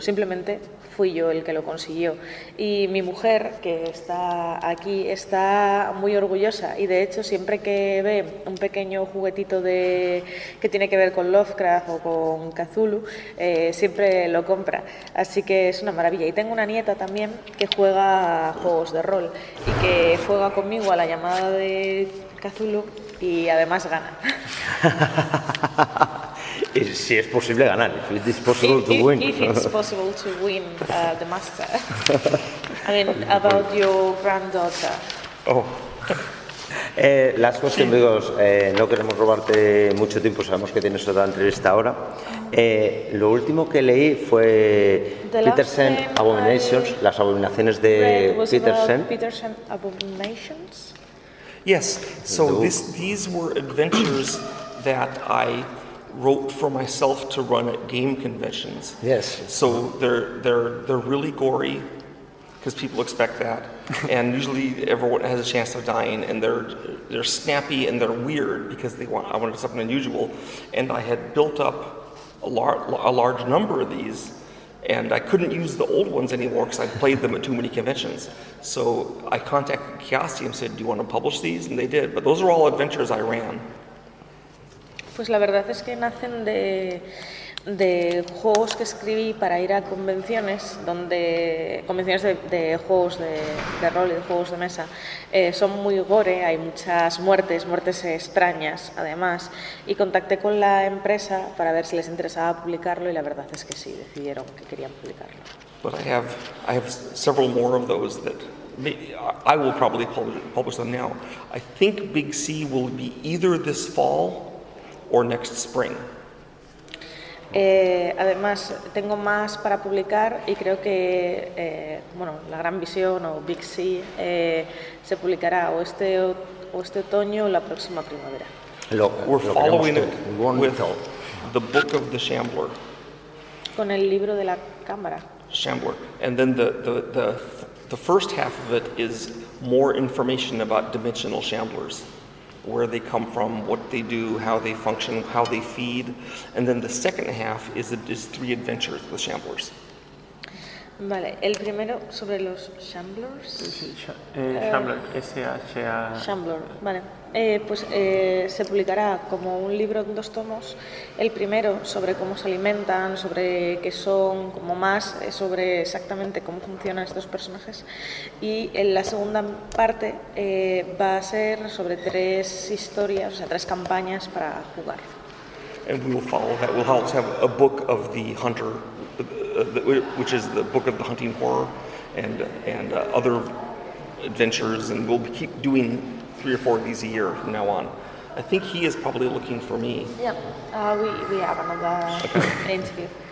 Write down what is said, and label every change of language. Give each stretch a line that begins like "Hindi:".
Spanish: Simplemente fui yo el que lo consiguió. Y mi mujer, que está aquí, está muy orgullosa y de hecho siempre que ve un pequeño juguetito que tiene que ver con Lovecraft o con Cthulhu, siempre lo compra. Así que es una maravilla. Y tengo una nieta también que juega a juegos de rol y que juega conmigo a la llamada de Cthulhu y además gana. Si es posible ganar,
English: if it's possible to win. If it's possible to win the master. I mean, about your granddaughter. Oh, Last question, because
Spanish: no queremos robarte mucho tiempo, sabemos que tienes otra entrevista ahora. Lo último que leí fue Petersen Abominations, las abominaciones de Petersen.
English: Petersen Abominations. Yes, so these were adventures that I wrote for myself to run at game conventions. Yes. So they're really gory, because people expect that, and usually everyone has a chance of dying, and they're snappy and they're weird because I wanted something unusual, and I had built up a large number of these, and I couldn't use the old ones anymore because I played them at too many conventions. So I contacted Chaosium and said, "Do you want to publish these?" And they did. But those are all adventures I ran.
Spanish: Pues la verdad es que nacen de juegos que escribí para ir a convenciones, convenciones de juegos de rol y de juegos de mesa. Son muy gore, hay muchas muertes extrañas además, y contacté con la empresa para ver si les interesaba publicarlo, y la verdad es que sí, decidieron que querían publicarlo.
English: But I have several more of those that I will probably publish them now. I think Big C will be either this fall or next spring.
Spanish: Además, tengo más para publicar y creo que La Gran Visión o Big C se publicará o este otoño o la próxima primavera.
English: We're following it with the Book of the Shambler.
Spanish: Con el libro de la cámara.
English: Shambler. And then the first half of it is more information about dimensional shamblers. Where they come from, what they do, how they function, how they feed. And then the second half is 3 adventures with shamblers.
Spanish: Vale, el primero sobre los shamblers.
English: Shambler, S-H-A...
Spanish: Shambler, vale. Se publicará como un libro en 2 tomos. El primero sobre cómo se alimentan, sobre qué son, como más sobre exactamente cómo funcionan estos personajes. Y en la segunda parte va a ser sobre 3 historias, o sea, 3 campañas para jugar.
English: And we will follow that. We'll also have a book of the hunter, which is the book of the hunting horror, and other adventures, and we'll keep doing 3 or 4 of these a year from now on. I think he is probably looking for me. Yeah, we have another interview.